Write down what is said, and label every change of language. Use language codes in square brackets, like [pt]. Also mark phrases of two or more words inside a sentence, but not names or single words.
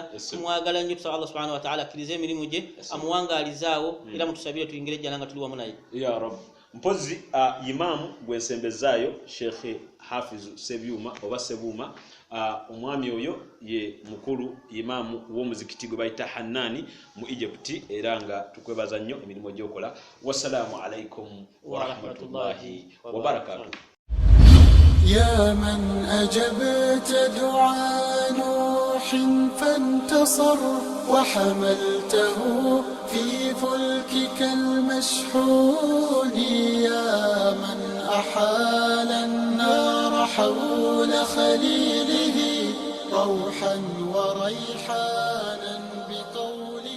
[lg] Mwagala nnyo, tusaba [ar] الله سبحانه وتعالى [lg] akkirize emirimu gye amuwangaalizaawo era mutusabire tuyingire ejjana nga tuli wamu naye [ar] يا رب. [lg] Mpozi imamu gwensembezaayo Sheikh Hafiz Sebyuma oba Sebuuma, omwami oyo ye mukulu imamu w'omuzikiti gwe bayita Hannani mu Egypt, era nga tukwebaza nnyo emirimu gy'okola. [ar] والسلام عليكم ورحمة الله وبركاته. يا من أجبت دعاء نوح فانتصر وحملته في فلكك المشحون، يا من أحال النار حول خليله روحا وريحانا بقول